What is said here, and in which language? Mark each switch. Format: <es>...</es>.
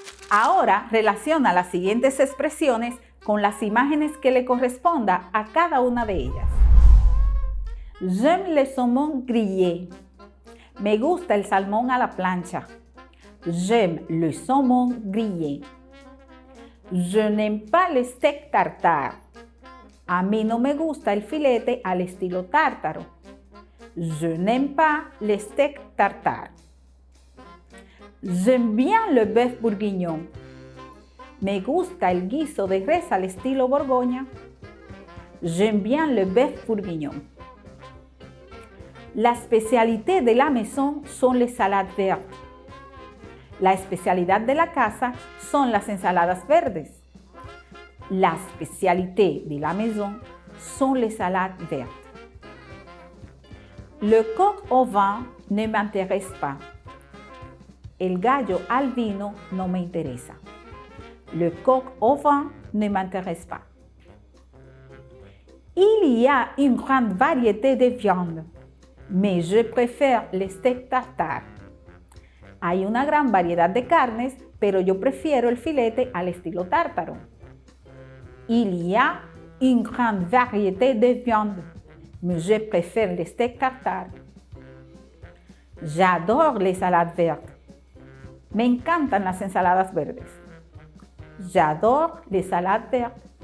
<es>Ahora relaciona las siguientes expresiones con las imágenes que le corresponda a cada una de ellas.</es> <fr>J'aime le saumon grillé.</fr> <es>Me gusta el salmón a la plancha.</es> <fr>J'aime le saumon grillé. Je n'aime pas le steak tartare.</fr> <es>A mí no me gusta el filete al estilo tártaro.</es> <fr>Je n'aime pas le steak tartare. J'aime bien le bœuf bourguignon.</fr> <es>Me gusta el guiso de res al estilo Borgoña.</es> <fr>J'aime bien le bœuf bourguignon. La spécialité de la maison son les salades vertes.</fr> <es>La especialidad de la casa son las ensaladas verdes.</es> <fr>La spécialité de la maison sont les salades vertes. Le coq au vin ne m'intéresse pas.</fr> <es>El gallo al vino no me interesa.</es> <fr>Le coq au vin ne m'intéresse pas. Il y a une grande variété de viande, mais je préfère le steak tartare.</fr> <es>Hay una gran variedad de carnes, pero yo prefiero el filete al estilo tártaro.</es> <fr>Il y a une grande variété de viande, mais je préfère le steak tartare. J'adore les salades vertes.</fr> <es>Me encantan las ensaladas verdes.</es> <fr>J'adore les salades vertes.</fr>